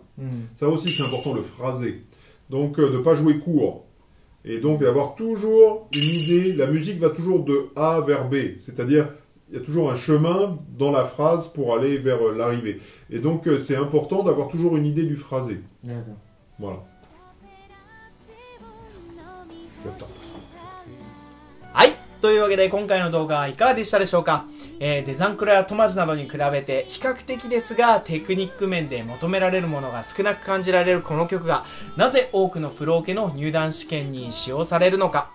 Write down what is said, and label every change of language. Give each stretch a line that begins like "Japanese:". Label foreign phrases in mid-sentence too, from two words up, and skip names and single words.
French: Ça aussi, c'est important, le phrasé. Donc, de ne pas jouer court. Et donc, d'avoir toujours une idée. La musique va toujours de A vers B. C'est-à-dire, il y a toujours un chemin dans la phrase pour aller vers l'arrivée. Et donc, c'est important d'avoir toujours une idée du phrasé. Voilà.
Japanese: はい。というわけで今回の動画はいかがでしたでしょうか。デザンクロやトマジなどに比べて比較的ですがテクニック面で求められるものが少なく感じられるこの曲がなぜ多くのプロ向けの入団試験に使用されるのか。